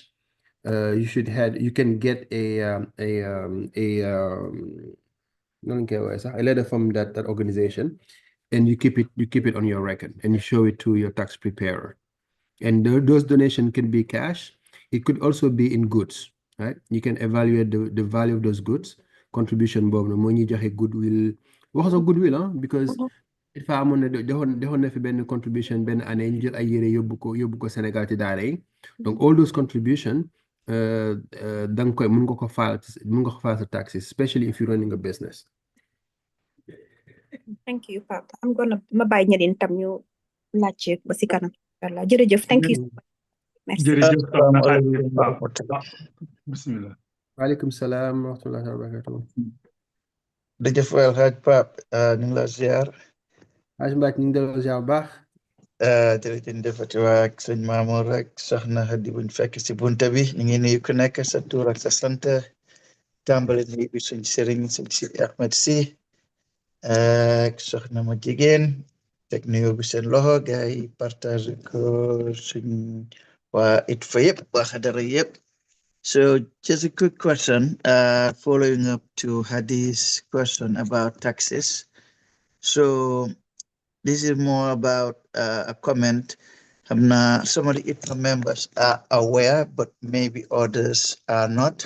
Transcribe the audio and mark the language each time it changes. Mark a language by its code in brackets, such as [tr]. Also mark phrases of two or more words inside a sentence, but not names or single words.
[en] You can get a letter from that organization, and you keep it on your record, and you show it to your tax preparer. And those donations can be cash. It could also be in goods, right? You can evaluate the value of those goods. [wo] Contribution boobu nag moo ñuy joxe goodwill. Waxu goodwill because [fr] il faut [wo] amoon na defoon na fi benn contribution benn année ñu jël ay yére yóbbu ko Sénégal ci daara yi. [en] Donc all those contributions [wo] da nga koy mën nga ko [en] file sa taxes, especially if you're running a business. Thank you, Pape. [wo] Ma bàyyi ñeneen tam ñu laajte ba si kanam. Voilà, jërëjëf. [en] Thank you. [fr] Merci. [wo] Jërëjëf bismillah. [ar] وعليكم السلام ورحمة الله وبركاته. [wo] Jërëjëf waay Alhaaj Pape ñu ngi la ziar. Haj Mbaaj ñu ngi delloo ziar bu baax. Jërëjëf defati waa ak sëñ Mamour rek soxna Hadi buñ fekk si bunta bi ñu ngi nuyu ku nekk sa tur ak sa sant tàmbali nuyu bi suñ sëriñ sëñ Sidi Ahmed si ak soxna ma jigéen teg nuyu bi seen loxo gars yi partage ko suñ waa ITFA yëpp waa xadara yëpp. [en] So just a quick question following up to Hadi's question about taxes. So this is more about a comment. Some of the ITFA members are aware, but maybe others are not.